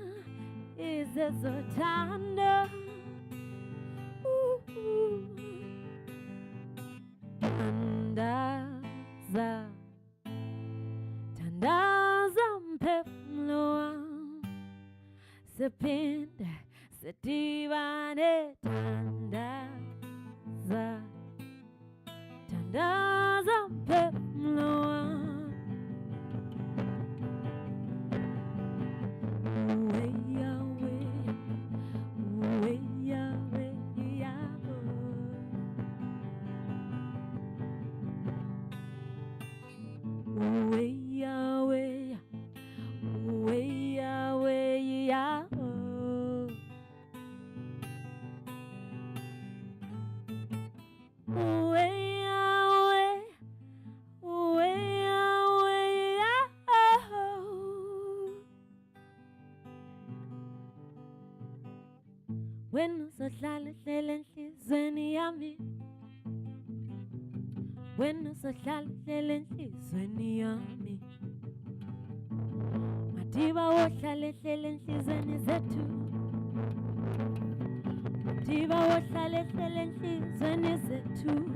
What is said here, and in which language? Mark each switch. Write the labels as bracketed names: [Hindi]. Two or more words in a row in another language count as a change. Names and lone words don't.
[Xhosa] izezothando thandaza mphefumlo wam siphinde sidibane thandaza mphefumlo wam uwe Yahweh, uwe Yahweh, Yahweh, uwe Yahweh, uwe Yahweh, Yahweh, uwe Yahweh, uwe Yahweh, Yahweh. [Zulu] Wena uzohlala uhlele enhliziyweni yami, wena uzohlala uhlele enhliziyweni yami, Madiba wohlala ehlele enhliziyweni zethu, Madiba wohlala ehlele enhliziyweni zethu,